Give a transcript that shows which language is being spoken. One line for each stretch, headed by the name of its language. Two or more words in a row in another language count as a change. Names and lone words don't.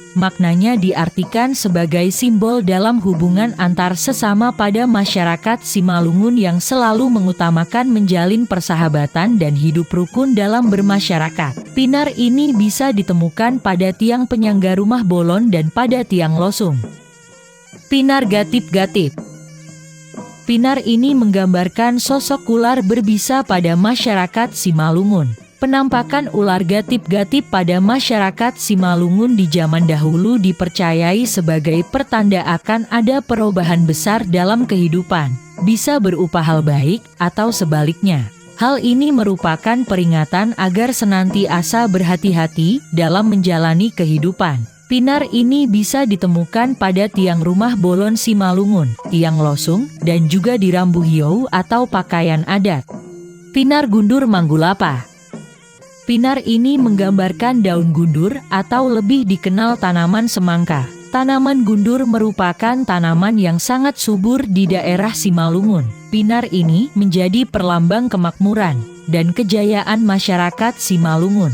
Indonesian: Maknanya diartikan sebagai simbol dalam hubungan antar sesama pada masyarakat Simalungun yang selalu mengutamakan menjalin persahabatan dan hidup rukun dalam bermasyarakat. Pinar ini bisa ditemukan pada tiang penyangga rumah bolon dan pada tiang losung. Pinar Gatip-Gatip. Pinar ini menggambarkan sosok ular berbisa pada masyarakat Simalungun. Penampakan ular gatip-gatip pada masyarakat Simalungun di zaman dahulu dipercayai sebagai pertanda akan ada perubahan besar dalam kehidupan, bisa berupa hal baik atau sebaliknya. Hal ini merupakan peringatan agar senantiasa berhati-hati dalam menjalani kehidupan. Pinar ini bisa ditemukan pada tiang rumah bolon Simalungun, tiang losung, dan juga di rambu hiou atau pakaian adat. Pinar Gundur Manggulapa. Pinar ini menggambarkan daun gundur atau lebih dikenal tanaman semangka. Tanaman gundur merupakan tanaman yang sangat subur di daerah Simalungun. Pinar ini menjadi perlambang kemakmuran dan kejayaan masyarakat Simalungun.